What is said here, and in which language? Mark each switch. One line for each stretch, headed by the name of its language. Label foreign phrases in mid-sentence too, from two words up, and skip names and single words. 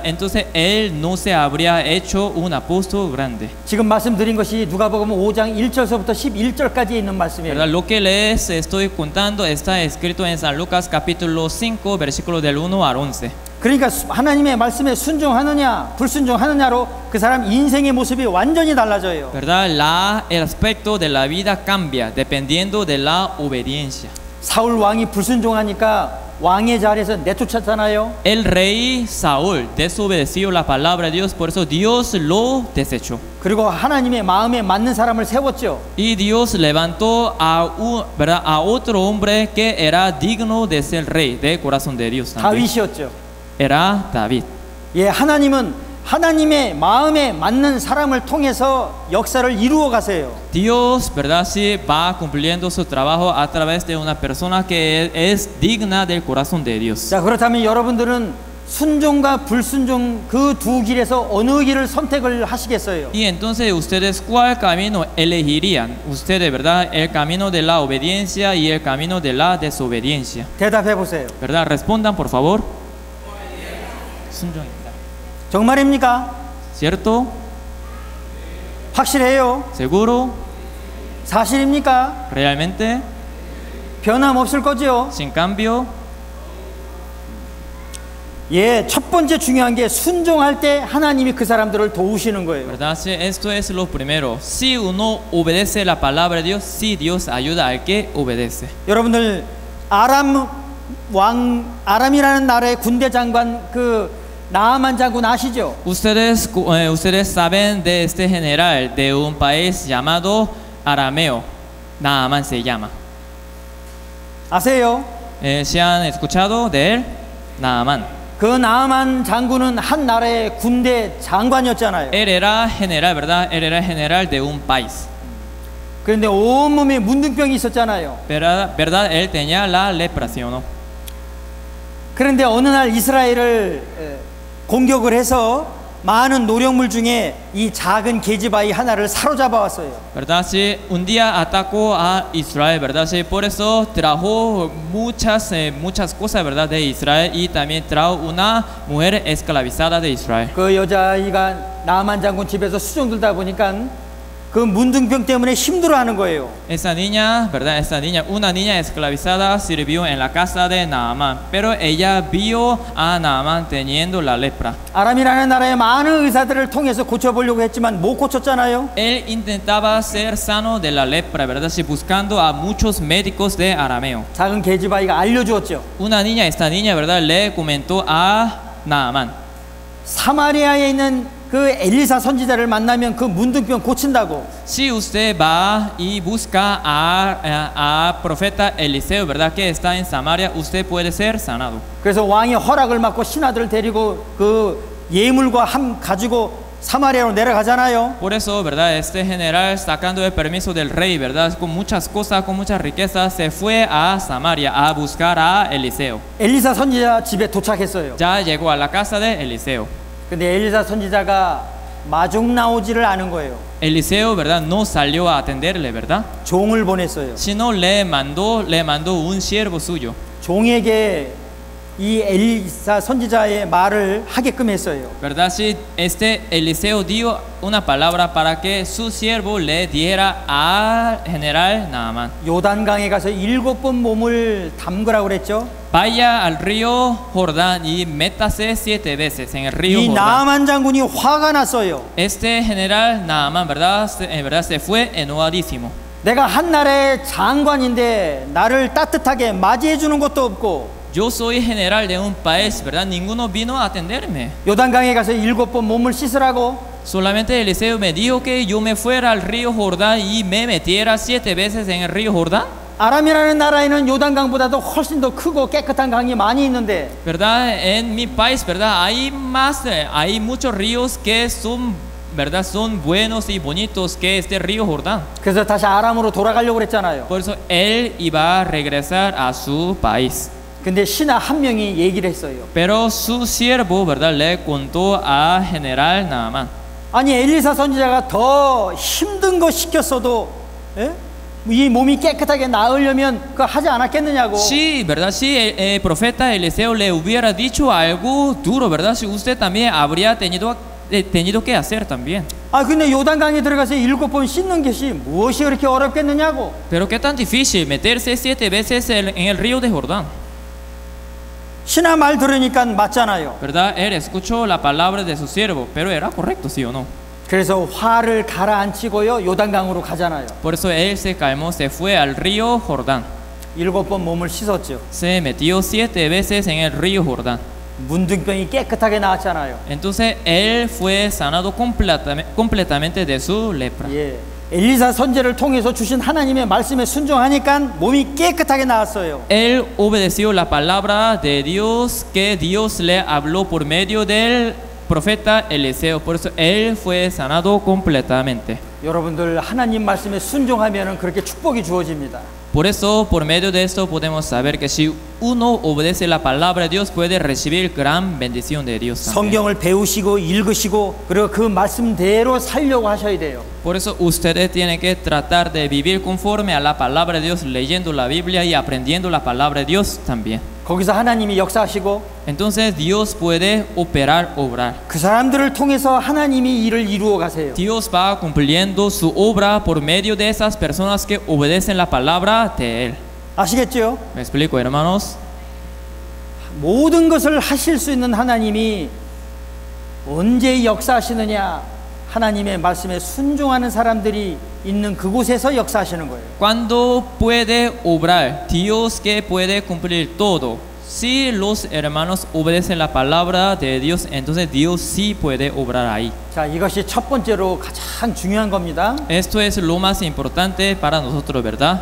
Spanish: Entonces él no se habría hecho un apóstol grande.
Korean: 지금 말씀드린 것이 누가복음 5장 1절서부터 11절까지 있는 말씀이에요.
Spanish: ¿Verdad? Lo que les estoy contando está escrito en San Lucas capítulo 5, versículo del 1 al 11.
Korean: 그러니까 하나님의 말씀에 순종하느냐 불순종하느냐로 그 사람 인생의 모습이 완전히 달라져요.
Spanish: ¿Verdad? El aspecto de la vida cambia dependiendo de la obediencia.
Korean: 사울 왕이 불순종하니까 왕의 자리에서 내쫓았잖아요.
Spanish: El rey Saúl desobedeció la palabra de Dios, por eso Dios lo desechó.
Korean: 그리고 하나님의 마음에 맞는 사람을 세웠죠.
Spanish: Y Dios levantó ¿verdad? a otro hombre que era digno de ser rey, del corazón de Dios también.
Korean: 다윗이었죠.
Spanish: Era David.
Korean: 예, 하나님은 하나님의 마음에 맞는 사람을 통해서 역사를 이루어 가세요.
Spanish: Dios, ¿verdad? Sí, va cumpliendo su trabajo a través de una persona que es digna del corazón de Dios.
Korean: 자, 그렇다면 여러분들은 순종과 불순종 그 두 길에서 어느 길을 선택을 하시겠어요?
Spanish: Y entonces ustedes, ¿cuál camino elegirían? Ustedes, ¿verdad? El camino de la obediencia y el camino de la desobediencia.
Korean: 대답해 보세요.
Spanish: ¿Verdad? Respondan, por favor.
Korean: 순종입니다. 정말입니까?
Spanish: ¿Cierto?
Korean: 확실해요?
Spanish: ¿Seguro?
Korean: 사실입니까?
Spanish: ¿Realmente?
Korean: 변함없을 거죠?
Spanish: ¿Sin cambio?
Korean: 예, 첫 번째 중요한 게 순종할 때 하나님이 그 사람들을 도우시는 거예요.
Spanish: ¿Verdad? Sí, esto es lo primero. Si uno obedece la palabra de Dios, sí, Dios ayuda al que obedece.
Korean: 여러분들 아람이라는 나라의 군대 장관 그 나아만 장군 아시죠?
Spanish: Ustedes saben de este general de un país llamado Arameo. Naaman se llama.
Korean: 아세요?
Spanish: ¿Se han escuchado de él? Naaman.
Korean: 그 나아만 장군은 한 나라의 군대 장관이었잖아요.
Spanish: Él era general, ¿verdad? Él era general de un país.
Korean: 그런데 온몸에 문둥병이 있었잖아요.
Spanish: ¿Verdad? Él tenía la lepra, ¿sí o no?
Korean: 그런데 어느 날 이스라엘을 공격을 해서 많은 노력물 중에 이 작은 계집아이 하나를 사로잡아 왔어요.
Spanish: ¿Verdad? Sí, un día atacó a Israel, ¿verdad? Sí, por eso trajo muchas cosas, ¿verdad? De Israel y también trajo una mujer esclavizada de Israel.
Korean: 그 여자아이가 나아만 장군 집에서 수종 들다 보니까 그 문둥병 때문에 힘들어하는 거예요.
Spanish: Esa niña, ¿verdad? Esa niña, una niña esclavizada sirvió en la casa de Naamán, pero ella vio a Naamán teniendo la lepra.
Korean: 아람이라는 나라의 많은 의사들을 통해서 고쳐보려고 했지만 못 고쳤잖아요.
Spanish: Él intentaba ser sano de la lepra, ¿verdad? Sí, buscando a muchos médicos de Arameo.
Korean: 작은 계집아이가 알려주었죠.
Spanish: Esta niña, ¿verdad? Le comentó a Naamán.
Korean: 사마리아에 있는 그 엘리사 선지자를 만나면 그 문둥병 고친다고.
Spanish: Si usted va y busca a profeta Eliseo, ¿verdad? Que está en Samaria, usted puede ser sanado.
Korean: 그래서 왕이 허락을 받고 신하들을 데리고 그 예물과 함 가지고 사마리아로 내려가잖아요.
Spanish: Por eso, ¿verdad? Este general, sacando el permiso del rey, ¿verdad? Con muchas cosas, con muchas riquezas, se fue a Samaria a buscar a Eliseo.
Korean: 엘리사 선지자 집에 도착했어요.
Spanish: Ya llegó a la casa de Eliseo.
Korean: 근데 엘리사 선지자가 마중 나오지를 않은 거예요.
Spanish: Eliseo, ¿verdad? No salió a atenderle, ¿verdad?
Korean: 종을 보냈어요.
Spanish: Sino le mandó un siervo suyo.
Korean: 종에게 이 엘리사 선지자의 말을 하게끔 했어요.
Spanish: ¿Verdad? Si este Eliseo dio una palabra para que su siervo le diera al general Naamán.
Korean: 요단강에 가서 7번 몸을 담그라고 그랬죠.
Spanish: Vaya al río Jordán y métase 7 veces en el río 이 Jordán.
Korean: 나아만 장군이 화가 났어요.
Spanish: Este general Naamán, en verdad se fue enojadísimo.
Korean: 내가 한 나라의 장관인데 나를 따뜻하게 맞이해 주는 것도 없고
Spanish: Yo soy general de un país, ¿verdad? Ninguno vino a atenderme.
Korean: 요단강에 가서 7번 몸을 씻으라고.
Spanish: Solamente Eliseo me dijo que yo me fuera al río Jordán y me metiera 7 veces en el río Jordán.
Korean: 아람이라는 나라에는 요단강보다도 훨씬 더 크고 깨끗한 강이 많이 있는데
Spanish: ¿Verdad? En mi país, ¿verdad? Hay muchos ríos que son, ¿verdad? Son buenos y bonitos que este río Jordán.
Korean: 그래서 다시 아람으로 돌아가려고 그랬잖아요.
Spanish: Por eso él iba a regresar a su país.
Korean: 근데 신하 한 명이 얘기를 했어요.
Spanish: Pero su siervo, ¿verdad? Le contó a general Naamán.
Korean: 아니 엘리사 선지자가 더 힘든 거 시켰어도 예? 이 몸이 깨끗하게 나으려면 그거 하지 않았겠느냐고.
Spanish: Sí, ¿verdad? Si el profeta Eliseo le hubiera dicho algo duro, ¿verdad? Si usted también habría tenido que hacer también.
Korean: 아 근데 요단강에 들어가서 7번 씻는 것이 무엇이 그렇게 어렵겠느냐고.
Spanish: Pero qué tan difícil meterse 7 veces en el río de Jordán.
Korean: 신하 말 들으니까 맞잖아요.
Spanish: ¿Verdad? Él escuchó la palabra de su siervo, pero era correcto, ¿sí o no?
Korean: 그래서 화를 가라앉히고요 요단강으로 가잖아요.
Spanish: Por eso él se calmó, se fue al río Jordán.
Korean: 7번 몸을 씻었죠.
Spanish: Se metió 7 veces en el río Jordán.
Korean: 문둥병이 깨끗하게 나았잖아요.
Spanish: Entonces él fue sanado completamente de su lepra.
Korean: 예, 엘리사 선지자를 통해서 주신 하나님의 말씀에 순종하니까 몸이 깨끗하게 나았어요.
Spanish: Él obedeció la palabra de Dios que Dios le habló por medio del profeta Eliseo. Por eso él fue sanado completamente.
Korean: 여러분들 하나님 말씀에 순종하면은 그렇게 축복이 주어집니다.
Spanish: Por eso, por medio de esto podemos saber que si uno obedece la palabra de Dios puede recibir gran bendición de Dios también.
Korean: 성경을 배우시고 읽으시고 그리고 그 말씀대로 살려고 하셔야 돼요.
Spanish: Por eso ustedes tienen que tratar de vivir conforme a la palabra de Dios, leyendo la Biblia y aprendiendo la palabra de Dios también.
Korean: 거기서 하나님이 역사하시고
Spanish: Entonces Dios puede obrar.
Korean: 그 사람들을 통해서 하나님이 일을 이루어 가세요.
Spanish: Dios va cumpliendo su obra por medio de esas personas que obedecen la palabra de Él.
Korean: 아시겠죠?
Spanish: ¿Me explico, hermanos?
Korean: 모든 것을 하실 수 있는 하나님이 언제 역사하시느냐? 하나님의 말씀에 순종하는 사람들이 있는 그곳에서 역사하시는 거예요.
Spanish: Cuando puede obrar, Dios que puede cumplir todo. Si los hermanos obedecen la palabra de Dios, entonces Dios sí puede obrar ahí.
Korean: 자, 이것이 첫 번째로 가장 중요한 겁니다.
Spanish: Esto es lo más importante para nosotros, ¿verdad?